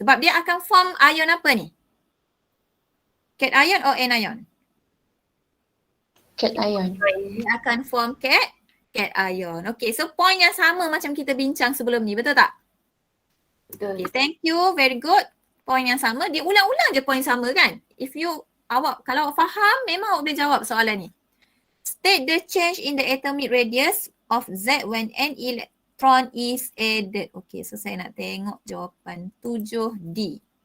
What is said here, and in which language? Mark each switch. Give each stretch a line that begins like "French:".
Malay: Sebab dia akan form ion apa ni? Cation or anion?
English: Cation.
Malay: Dia akan form cation. Okay, so point yang sama macam kita bincang sebelum ni, betul tak? Betul.
English: Okay, thank you, very good.
Malay: Point yang sama, dia ulang-ulang je point sama kan? Kalau awak faham, memang awak boleh jawab soalan ni.
English: State the change in the atomic radius of Z when an electron is added.
Malay: Okay, so saya nak tengok jawapan 7D.